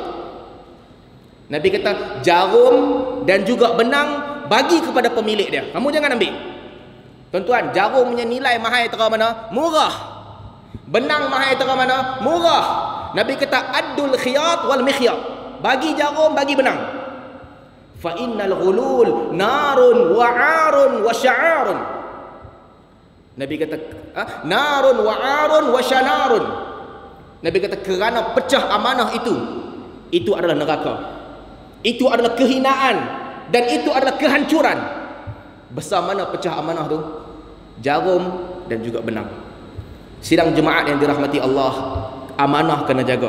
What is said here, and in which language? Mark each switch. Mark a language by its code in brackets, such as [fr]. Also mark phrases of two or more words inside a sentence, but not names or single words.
[ms] Nabi kata jarum dan juga benang bagi kepada pemilik dia, kamu jangan ambil. Tuan-tuan, jarum punya nilai mahal tera mana? Murah. Benang mahal tera mana? Murah. Nabi kata [ar] أدوا الخيط والمخيط, [ms] bagi jarum, bagi benang. [ar] فإن الغلول نار وعار وشنار. [ms] Nabi kata [ar] نار وعار وشنار. [ms] Nabi kata kerana pecah amanah itu adalah neraka. Itu adalah kehinaan dan itu adalah kehancuran. Besar mana pecah amanah tu? Jarum dan juga benang. Sidang jemaat yang dirahmati Allah, amanah kena jaga.